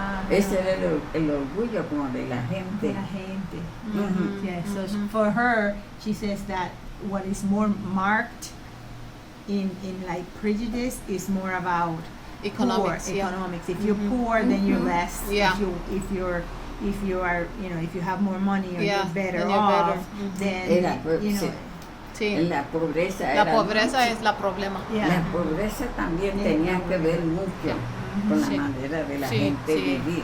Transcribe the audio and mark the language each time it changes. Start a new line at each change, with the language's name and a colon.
Spanish: Ese era el orgullo como de la gente.
English: Yeah, so for her, she says that what is more marked in like prejudice is more about economics. Economics. If you're poor, then you're less. Yeah. If you are, if you have more money or you're better off, then
Spanish: Sí. La pobreza es la problema.
English: Yeah.
Spanish: La pobreza también tenía que ver mucho con la manera de la gente vivir.